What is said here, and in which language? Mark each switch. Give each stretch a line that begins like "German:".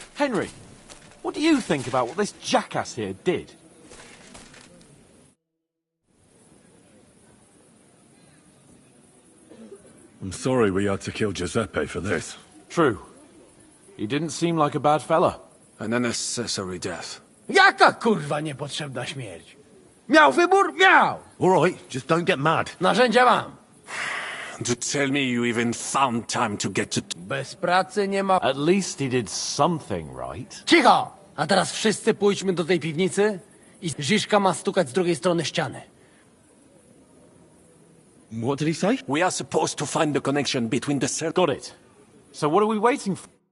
English: Henry, what do you think about what this jackass here did? I'm sorry we had to kill Giuseppe for this. True. He didn't seem like a bad fella. An unnecessary death.
Polish: Jaka kurwa niepotrzebna śmierć? Miał wybór? Miał!
English: All right, just don't get mad.
Polish: Narzędzia mam.
English: To tell me you even found time to get to...
Polish: Bez pracy nie ma...
English: At least he did something right.
Polish: Cicho! A teraz wszyscy pójdźmy do tej piwnicy i Ziszka ma stukać z drugiej strony ściany.
English: What did he say? We are supposed to find the connection between the... Got it. So what are we waiting for?